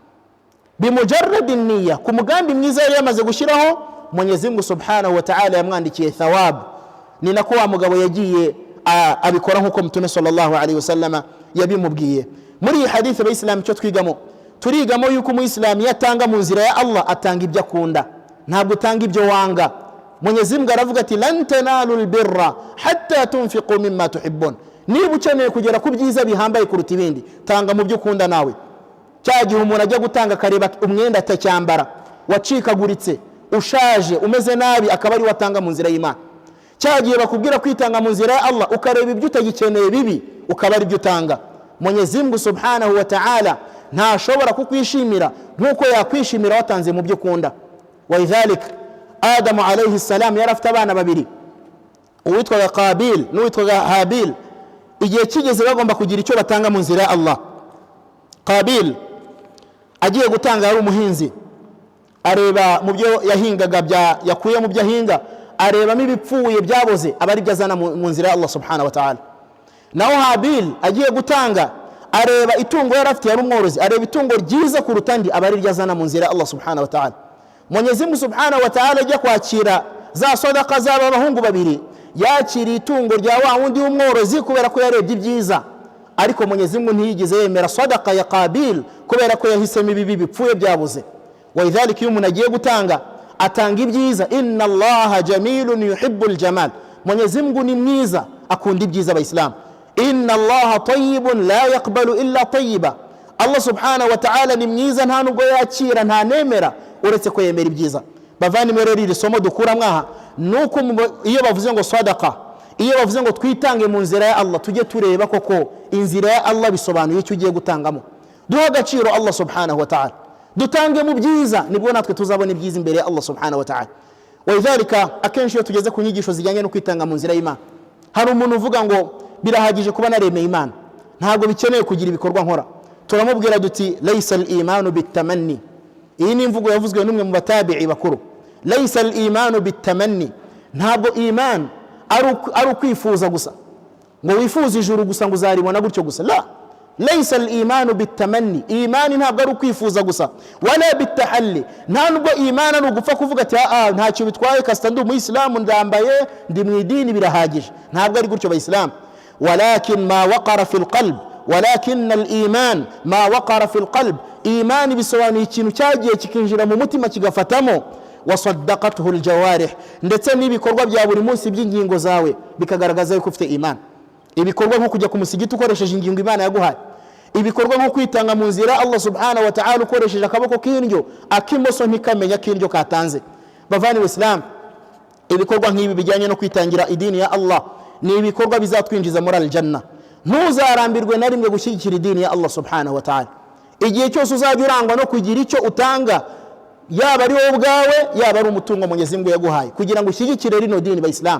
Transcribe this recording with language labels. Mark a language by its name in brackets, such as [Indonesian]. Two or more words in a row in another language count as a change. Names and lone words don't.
[Arabic] بمجرد نية, [Kinyarwanda] ku mugambi mwiza yari yamaze gushyiraho, Mwenyezi Mungu [Arabic] سبحانه وتعالى [Kinyarwanda] yamwandikiye thawab. Ni nako wa mugabo yagiye abikora nkuko Mtume [Arabic] صلى الله عليه وسلم [Kinyarwanda] yabimubwiye. Muri hadith abayisilamu cyo turigamo yuko umuyisilamu yatanga mu nzira ya Allah atanga ibyo akunda, ntabwo utanga ibyo wanga. Mwenyezi Mungu aravuga ati [Arabic] لن تنالوا البر حتى تنفقوا مما تحبون, [Kinyarwanda] niba ukeneye kugera ku byiza bihambaye kuruta ibindi, tanga mu byo ukunda nawe. Cya gihe umuntu ajya gutanga akareba umwenda atacyambara, wacikaguritse, ushaje, umeze nabi, akaba ari watanga mu nzira y'Imana. Cya gihe bakubwira kwitanga mu nzira ya Allah, ukareba ibyo utagikeneye bibi, ukaba ari byo utanga. Mwenyezi Mungu subhanahu wa ta'ala ntashobora kukwishimira nkuko yakwishimira watanze mu byo ukunda. [Arabic] وإذ ذلك [Kinyarwanda] Adamu [Arabic] عليه السلام [Kinyarwanda] yarafite abana babiri, uwitwaga Qabil n'uwitwaga Habil. Igihe kigeze bagomba kugira icyo batanga mu nzira ya Allah. Qabil agiye gutanga, yari umuhinzi, areba mu byo yahingaga, yakuye mu byo ahinga, arebamo ibipfuye byaboze, abari byazana mu nzira ya Allah [Arabic] سبحانه وتعالى. [Kinyarwanda] Naho Habil agiye gutanga, areba itungo yari afite, yari umworozi, areba itungo ryiza kuruta andi, abari ryazana mu nzira ya Allah [Arabic] سبحانه وتعالى. [Kinyarwanda] Mwenyezi Mungu [Arabic] سبحانه وتعالى [Kinyarwanda] ajya kwakira za sadaqa z'aba bahungu babiri, yakira itungo rya wa wundi w'umworozi kubera ko yarebye ibyiza. Ariko Mwenyezi Mungu ntiyigeze yemera sadaqa ya Qabil kubera ko yahisemo ibibi bipfuye byabuze. [Arabic] وإذ ذلك [Kinyarwanda] iyo umuntu agiye gutanga, atanga ibyiza. [Arabic] إن الله جميل يحب الجمال, [Kinyarwanda] Mwenyezi Mungu ni mwiza, akunda ibyiza abayisilamu. [Arabic] إن الله طيب لا يقبل إلا طيبا, [Kinyarwanda] Allah [Arabic] سبحانه وتعالى [Kinyarwanda] ni mwiza nta nubwo yakira nta nemera uretse ko yemera ibyiza. Bavandimwe rero iri somo dukura mwaha nuko iyo bavuze ngo sadaqa, iyo bavuze ngo twitange mu nzira ya Allah, tujye tureba koko inzira ya Allah bisobanuye icyo ugiye gutangamo. Duha agaciro Allah [Arabic] سبحانه وتعالى, [Kinyarwanda] dutange mu byiza, nibwo natwe tuzabona ibyiza imbere ya Allah [Arabic] سبحانه وتعالى. [Kinyarwanda] Walidhalika akenshi iyo tugeze ku nyigisho zijyanye no kwitanga mu nzira y'Imana, hari umuntu uvuga ngo birahagije kuba naremeye Imana, ntabwo bikeneye kugira ibikorwa nkora. Turamubwira duti [Arabic] ليس الإيمان بالتمني. [Kinyarwanda] Iyi ni imvugo yavuzwe n'umwe mu batabi'i bakuru. [Arabic] ليس الإيمان بالتمني, [Kinyarwanda] ntabwo iman ari ukwifuza gusa ngo wifuza ijuru gusa ngo uzaribona gutyo gusa. [Arabic] لا ليس الإيمان بالتمني, [Kinyarwanda] imani ntabwo ari ukwifuza gusa. [Arabic] ولا بالتحلي, [Kinyarwanda] ntabwo imani ari ugupfa kuvuga ati ntacyo bitwaye kasita ndi umuyisilamu ndambaye ndi mu idini birahagije. Ntabwo ari gutyo bayisilamu. [Arabic] ولكن ما وقر في القلب ولكن الإيمان ما وقر في القلب, [Kinyarwanda] imani bisobanuye ikintu cyagiye kikinjira mu mutima kigafatamo. [Arabic] وصدقته الجوارح, [Kinyarwanda] ndetse n'ibikorwa bya buri munsi by'ingingo zawe bikagaragaza yuko ufite imani. Ibikorwa nko kujya ku musigiti ukoresheje ingingo Imana yaguhaye, ibikorwa nko kwitanga mu nzira Allah [Arabic] سبحانه وتعالى [Kinyarwanda] ukoresheje akaboko k'indyo, akimoso ntikamenya k'indyo katanze. Bavani w'Islam, ibikorwa nk'ibi bijyanye no kwitangira idini ya Allah ni ibikorwa bizatwinjiza muri aljanna. Ntuzarambirwe na rimwe gushyigikira idini ya Allah [Arabic] سبحانه وتعالى. [Kinyarwanda] Igihe cyose uzajya urangwa no kugira icyo utanga, yaba ari wowe ubwawe yaba ari umutungo Mwenyezi Mungu yaguhaye, kugira ngo ushyigikire rino dini bayisilamu.